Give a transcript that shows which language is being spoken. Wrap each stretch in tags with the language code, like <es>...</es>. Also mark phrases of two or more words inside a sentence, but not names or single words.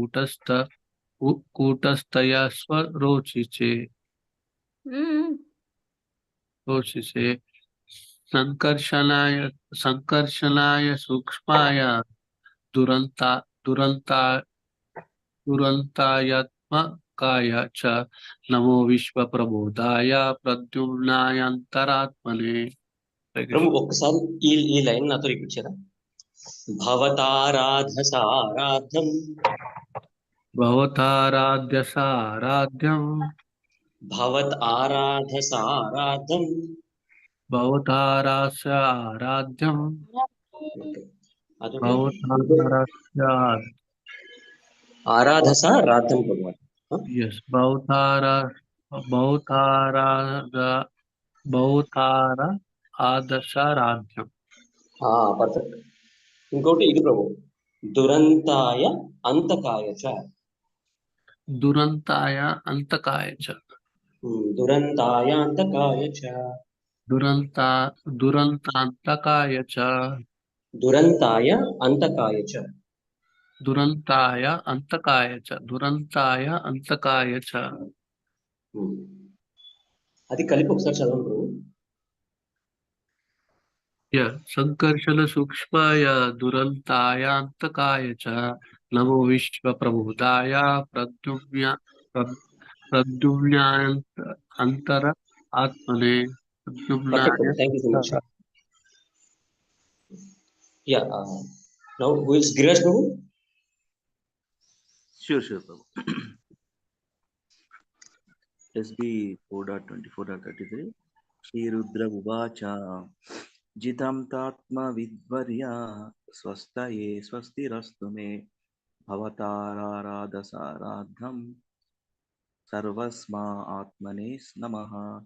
<sa>Kutastaya Swarochiche Rochiche Sankarshanaaya Sukshmaya Durantayatmakaya cha Namo Vishwa Prabodhaya Pradyumnayantaratmane.</sa> <te>ప్రభు ఒక్కసారి ఈ లైన్ నాతో రిపీట్ చేయరా?</te> <sa>భవతారాధసారాధ్యం Bhavataradhyasaradhyam భవత్ ఆరాధసారాధ్యం Bhavataradhyasaradhyam</sa> <te>అదొకటి</te> <sa>Bhavataradhya. ఆరాధసారాధ్యం భగవాన్. Yes, Bhautara Adasharadhyam.</sa> <te>పర్ఫెక్ట్. ఇంకోటి ఇది ప్రభు,</te> <sa>దురంతాయ అంతకాయ చ. Durantaya Antakaya cha. దురంతాయ అంతకాయ చ. Durantantakaya cha. దురంతాయ అంతకాయ చ. Durantaya Antakaya cha. Durantaya Antakaya cha.</sa> <te>అది కలిపి ఒకసారి చదవండి ప్రభు.</te> <sa>Yeah, Sankarshana Sukshmaya Durantaya Antakaya cha Namo Vishwa Prabodhaya Pradyumnyantara Atmane</sa> <en>Perfect Prabhu, thank you so much. Ya, now who is Girish Prabhu? Sure, Prabhu. SB 4.24.33.</en> <sa>Shri Rudra Uvacha Jitam Tatma Vidvarya Swastaye Swastirastu Me Bhavataradhasaradham Sarvasma Atmanes Namaha.</sa>